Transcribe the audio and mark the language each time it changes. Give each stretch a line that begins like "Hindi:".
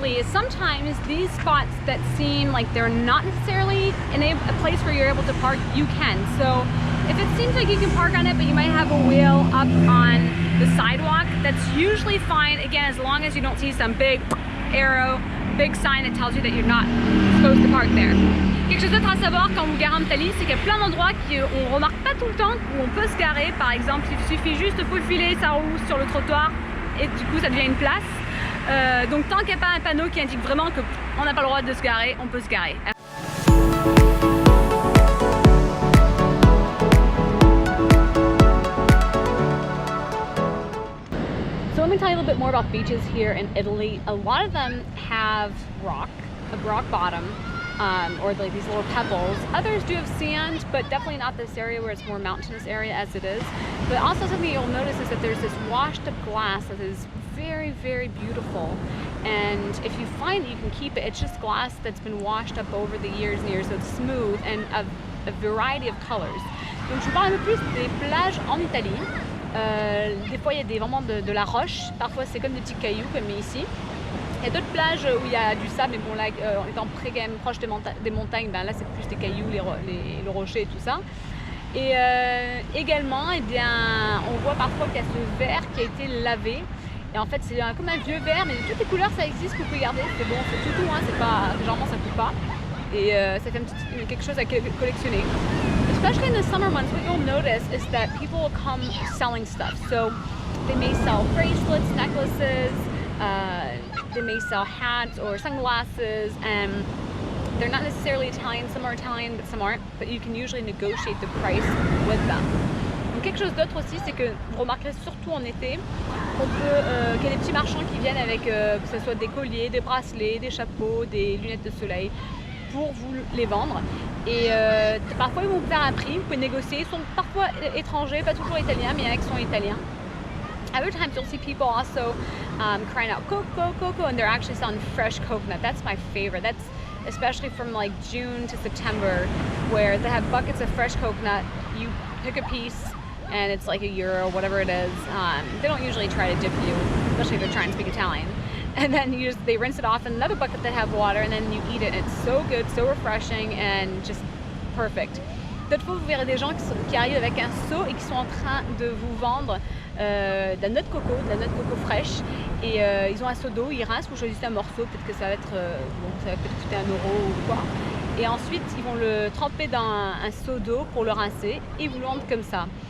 English: Sometimes these spots that seem like they're not necessarily in a place where you're able to park, you can. So if it seems like you can park on it, but you might have a wheel up on the sidewalk, that's usually fine, again, as long as you don't see some big arrow, big sign that tells you that you're not supposed to park there.
French: Quelque chose d'autre à savoir quand vous garez en Italie, c'est qu'il y a plein d'endroits qu'on remarque pas tout le temps où on peut se garer. Par exemple, il suffit juste de faufiler sa roue sur le trottoir et du coup ça devient une place. Donc tant qu'il n'y a pas un panneau qui indique vraiment qu'on n'a pas le droit de se garer, on peut se garer.
English: So let me tell you a little bit more about beaches here in Italy. A lot of them have a rock bottom, or like these little pebbles. Others do have sand, but definitely not this area where it's more mountainous area as it is. But also something you'll notice is that there's this washed up glass that is very, very beautiful. And if you find that you can keep it, it's just glass that's been washed up over the years and years, so it's smooth and of a variety of colors.
French: Donc je vous parle un peu plus des plages en Italie. Des fois il y a vraiment de la roche, parfois c'est comme des petits cailloux comme ici. Il y a d'autres plages où il y a du sable, mais bon là, en étant près quand même proche des montagnes, ben là c'est plus des cailloux, le rocher et tout ça. Et également, eh bien, on voit parfois qu'il y a ce verre qui a été lavé. Et en fait c'est comme un vieux verre, mais de toutes les couleurs ça existe, vous pouvez garder. C'est bon, c'est tout, hein, c'est pas, généralement ça ne coûte pas. Et ça fait quelque chose à collectionner.
English: Especially in the summer months, what you'll notice is that people will come selling stuff. So they may sell bracelets, necklaces, they may sell hats or sunglasses, and they're not necessarily Italian. Some are Italian, but some aren't. But you can usually negotiate the price with them.
French: Donc quelque chose d'autre aussi, c'est que vous remarquerez surtout en été qu'il y a des petits marchands qui viennent avec que ce soit des colliers, des bracelets, des chapeaux, des lunettes de soleil pour vous les vendre. Et parfois ils vont vous faire un prix, vous pouvez négocier. Ils sont parfois étrangers, pas toujours italiens, mais il y en a qui sont italiens.
English: Other times you'll see people also crying out cocoa, cocoa, and they're actually selling fresh coconut. That's my favorite. That's especially from like June to September, where they have buckets of fresh coconut. You pick a piece and it's like €1, whatever it is. They don't usually try to dip you, especially if they're trying to speak Italian. And then they rinse it off in another bucket that have water, and then you eat it. It's so good, so refreshing, and just perfect.
French: D'autres fois, vous verrez des gens qui arrivent avec un seau et qui sont en train de vous vendre de la noix de coco fraîche. Et ils ont un seau d'eau, ils rincent, vous choisissez un morceau, peut-être que ça va être, ça va peut-être coûter €1 ou quoi. Et ensuite, ils vont le tremper dans un seau d'eau pour le rincer et vous le vendent comme ça.